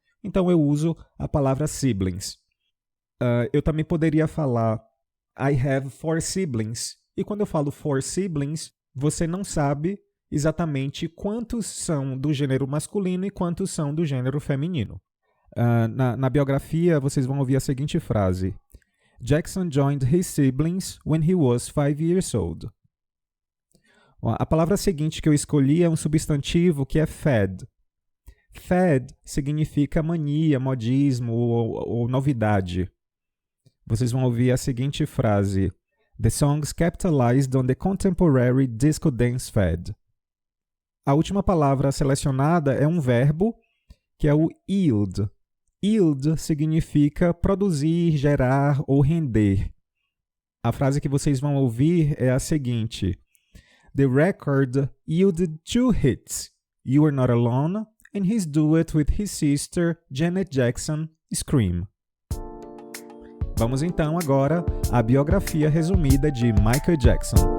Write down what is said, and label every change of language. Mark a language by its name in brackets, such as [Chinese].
[Portuguese] Então, eu uso a palavra siblings. Eu também poderia falar [English] I have 4 siblings. [Portuguese] E quando eu falo 4 siblings, você não sabe exatamente quantos são do gênero masculino e quantos são do gênero feminino. Na biografia, vocês vão ouvir a seguinte frase. [English] Jackson joined his siblings when he was 5 years old. [Portuguese] A palavra seguinte que eu escolhi é um substantivo que é fad. Fad significa mania, modismo ou novidade. Vocês vão ouvir a seguinte frase. [English] The songs capitalized on the contemporary disco dance fad. [Portuguese] A última palavra selecionada é um verbo que é o yield. Yield significa produzir, gerar ou render. A frase que vocês vão ouvir é a seguinte. [English] The record yielded 2 hits, You Are Not Alone, and his duet with his sister Janet Jackson, Scream. [Portuguese] Vamos então agora à biografia resumida de Michael Jackson.